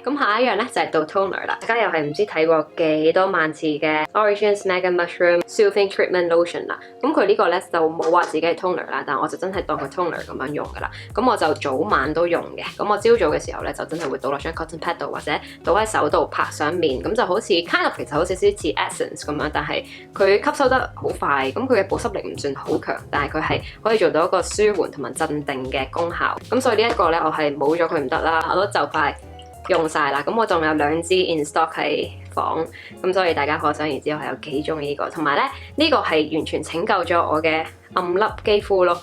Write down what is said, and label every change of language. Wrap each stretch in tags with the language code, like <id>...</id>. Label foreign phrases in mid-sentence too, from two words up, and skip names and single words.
<yue>咁下一樣咧就係到 toner 啦。大家又係唔知睇過幾多萬次嘅 Origins Mega Mushroom Soothing Treatment Lotion 啦。咁佢呢個咧就冇話自己係 toner 啦，但我就真係當佢 toner 咁樣用噶啦。咁我就早晚都用嘅。咁我朝早嘅時候咧就真係會倒落張</yue> <en>cotton pad</en> <yue>度或者倒喺手度拍上面，咁就好似</yue> <en>kind of</en> <yue>其實好似似 essence 咁樣，但係佢吸收得好快，咁佢嘅保濕力唔算好強，但係佢係可以做到一個舒緩同埋鎮定嘅功效。咁所以呢一個咧，我係冇咗佢唔得啦，我都就快用晒啦。咁我仲有2支</yue> <en>in stock</en> <yue>喺房，咁所以大家可想而知我係有幾中意呢個。同埋咧，呢個係完全拯救咗我嘅暗粒肌膚咯。</yue>